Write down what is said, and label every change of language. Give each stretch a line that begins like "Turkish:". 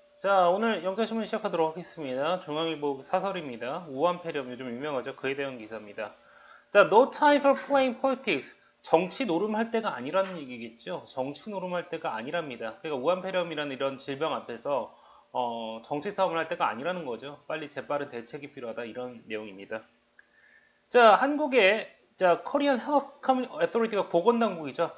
Korean: 자, 오늘 영자신문 시작하도록 하겠습니다. 중앙일보 사설입니다. 우한폐렴 요즘 유명하죠. 그에 대한 기사입니다.
English: 자, no time for playing politics.
Korean: 정치 노름할 때가 아니라는 얘기겠죠. 정치 노름할 때가 아니랍니다. 그러니까 우한폐렴이라는 이런 질병 앞에서 정치 싸움을 할 때가 아니라는 거죠. 빨리 재빠른 대책이 필요하다 이런 내용입니다. 자, 한국의 코리안 헬스 어토리티가 보건당국이죠.